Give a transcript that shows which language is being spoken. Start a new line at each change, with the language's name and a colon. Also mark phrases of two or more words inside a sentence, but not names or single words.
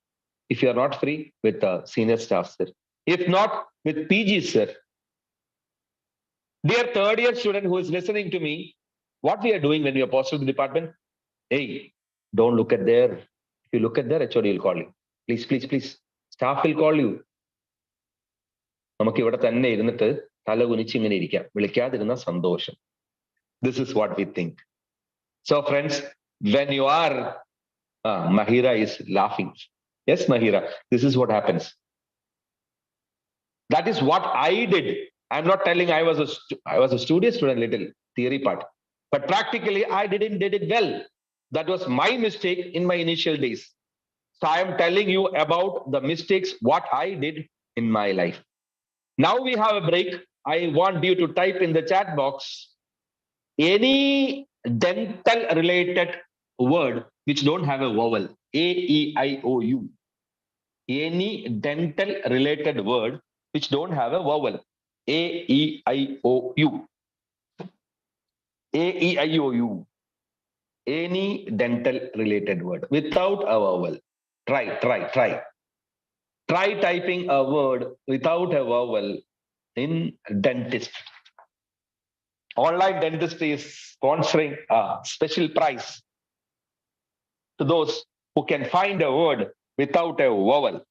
English: If you are not free, with senior staff, sir. If not, with PG, sir. Dear third year student who is listening to me, what we are doing when we are posted to the department? Hey, don't look at there. If you look at there, HOD will call you. Please, please, please. Staff will call you.
Malayalam: നമുക്ക് ഇവിടെ തന്നെ ഇരുന്നിട്ട് തല കുനിച്ച് ഇങ്ങനെ ഇരിക്കാം. വിളിക്കാതിരുന്ന സന്തോഷം.
English: This is what we think. So friends, when you are, Mahira is laughing. Yes, Mahira, this is what happens. That is what I did. I'm not telling I was a studious student, little theory part. But practically, I did it well. That was my mistake in my initial days. So I am telling you about the mistakes, what I did in my life. Now we have a break. I want you to type in the chat box any dental related word which don't have a vowel. A-E-I-O-U. Any dental related word which don't have a vowel. A-E-I-O-U. A-E-I-O-U. Any dental related word without a vowel. Try. Try typing a word without a vowel in dentistry. Online dentistry is sponsoring a special prize to those who can find a word without a vowel.